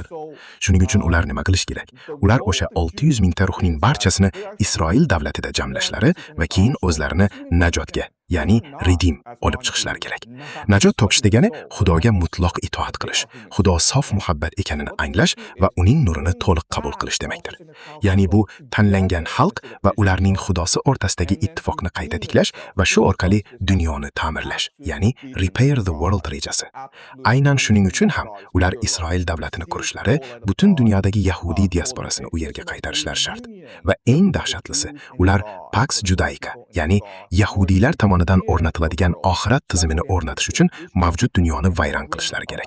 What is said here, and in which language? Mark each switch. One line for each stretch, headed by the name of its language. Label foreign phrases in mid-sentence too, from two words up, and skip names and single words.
Uzbek: Shuning uchun ular nima qilish kerak? Ular o'sha 600 mingta ruhning barchasini Isroil davlatida jamlashlari va keyin o'zlarini najotga, ya'ni redim olib chiqishlari kerak. Najot topish degani Xudoga mutloq itoat qilish, Xudo sof muhabbat ekanini anglash va uning nurini to'liq qabul qilish demakdir. Ya'ni bu tanlangan xalq va ularning Xudosi o'rtasidagi ittifoqni qayta tiklash va shu orqali dunyoni ta'mirlash, ya'ni
English: repair the world
Uzbek: rejasi. Aynan shuning uchun ham ular Isroil davlatini qurishlari, butun dunyodagi yahudiy diasporasini u yerga qaytarishlari shart. Va eng dahshatlisi, ular Pax Judaica, ya'ni yahudiylar tomonidan o'rnatiladigan oxirat tizimini o'rnatish uchun mavjud dunyoni vayron qilishlari kerak.